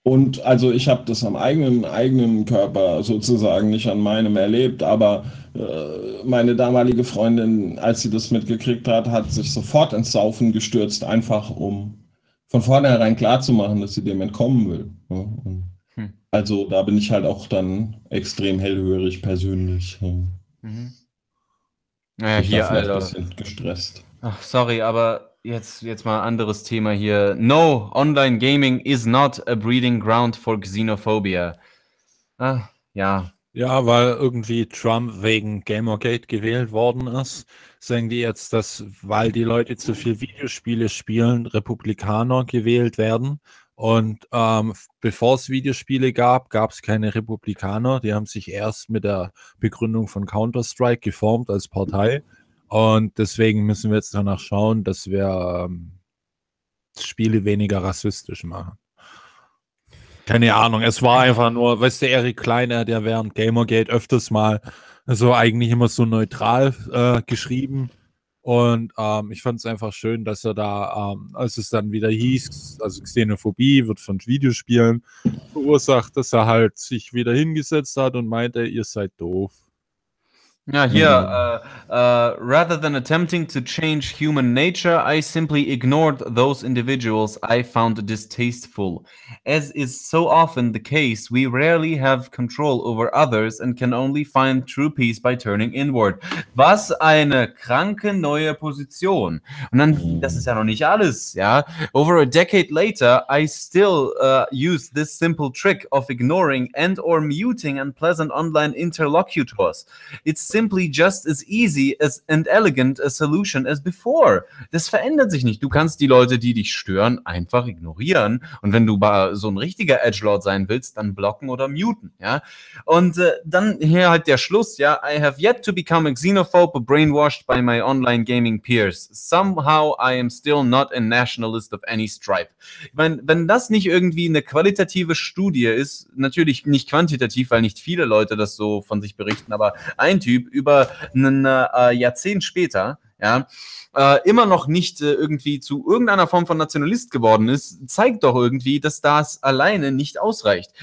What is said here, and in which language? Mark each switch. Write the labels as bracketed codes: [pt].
[de] Und also ich habe das am eigenen Körper sozusagen, nicht an meinem erlebt, aber meine damalige Freundin, als sie das mitgekriegt hat, hat sich sofort ins Saufen gestürzt, einfach um von vornherein klarzumachen, dass sie dem entkommen will. Ja? Also da bin ich halt auch dann extrem hellhörig persönlich. Mhm. Naja, hier, Alter. Ich bin ein bisschen gestresst. Ach, sorry, aber jetzt mal anderes Thema hier. [en] No, online gaming is not a breeding ground for Xenophobia. [de] Ah, ja. Ja, weil irgendwie Trump wegen Gamergate gewählt worden ist, sagen die jetzt, dass, weil die Leute zu viel Videospiele spielen, Republikaner gewählt werden. Und bevor es Videospiele gab, gab es keine Republikaner. Die haben sich erst mit der Begründung von Counter-Strike geformt als Partei. Und deswegen müssen wir jetzt danach schauen, dass wir Spiele weniger rassistisch machen. Keine Ahnung, es war einfach nur, weißt du, Eric Kleiner, der während Gamergate öfters mal so eigentlich immer so neutral geschrieben. Und ich fand es einfach schön, dass er da, als es dann wieder hieß, also Xenophobie wird von Videospielen verursacht, dass er halt sich wieder hingesetzt hat und meinte, ihr seid doof. Ja, hier, [en] rather than attempting to change human nature, I simply ignored those individuals I found distasteful. As is so often the case, we rarely have control over others and can only find true peace by turning inward. [de] Was eine kranke neue Position. Und dann, das ist ja noch nicht alles, ja. [en] Over a decade later, I still use this simple trick of ignoring and or muting unpleasant online interlocutors. It's simply just as easy as and elegant a solution as before. [de] Das verändert sich nicht. Du kannst die Leute, die dich stören, einfach ignorieren. Und wenn du so ein richtiger Edgelord sein willst, dann blocken oder muten, ja. Und dann hier halt der Schluss, ja. [en] I have yet to become a xenophobe brainwashed by my online gaming peers. Somehow I am still not a nationalist of any stripe. [de] Ich meine, wenn das nicht irgendwie eine qualitative Studie ist, natürlich nicht quantitativ, weil nicht viele Leute das so von sich berichten, aber ein Typ über ein Jahrzehnt später, ja, immer noch nicht irgendwie zu irgendeiner Form von Nationalist geworden ist, zeigt doch irgendwie, dass das alleine nicht ausreicht.